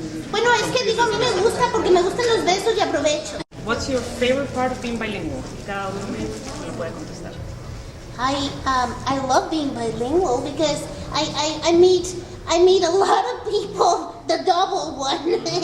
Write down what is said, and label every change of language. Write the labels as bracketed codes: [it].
[es] Bueno, es que digo, a mí me gusta porque me gustan los besos y aprovecho. [en] What's your favorite part of being bilingual? [es] Cada uno me lo puede contestar. [en] I love being bilingual because I meet a lot of people, the double one.